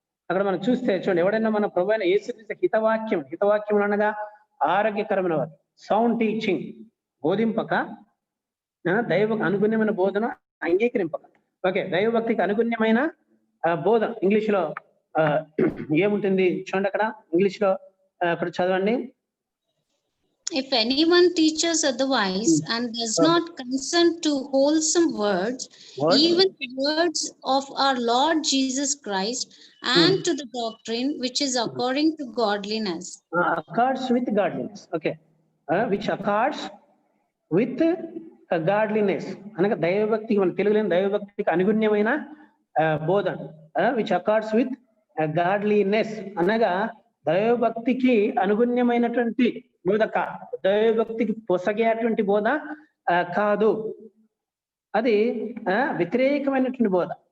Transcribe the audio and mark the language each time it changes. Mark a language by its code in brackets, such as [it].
[te] అక్కడ మనం చూస్తే చూడండి, ఎవడైనా మన ప్రభు అయిన యేసుక్రీస్తు హితవాక్యం అనగా ఆరోగ్యకరమైన వారు, సౌండ్ టీచింగ్ బోధింపక, దైవ అనుగుణ్యమైన బోధన అంగీకరింపక. ఓకే, దైవభక్తికి అనుగుణ్యమైన బోధన ఇంగ్లీష్ లో ఏముంటుంది చూడండి. అక్కడ ఇంగ్లీష్ లో అక్కడ చదవండి. [en] If anyone teaches otherwise and does not consent to wholesome words, even the words of our Lord Jesus Christ, and to the doctrine which is according to godliness. Accords with godliness. Okay. Which accords with godliness. [te] అనగా దైవభక్తికి, మన తెలుగులో దైవభక్తికి అనుగుణ్యమైన బోధన. [en] which accords with godliness [te] అనగా దైవభక్తికి అనుగుణ్యమైనటువంటి బోధ కాదు, దైవభక్తికి పొసగేటువంటి బోధ కాదు, అది వ్యతిరేకమైనటువంటి బోధ.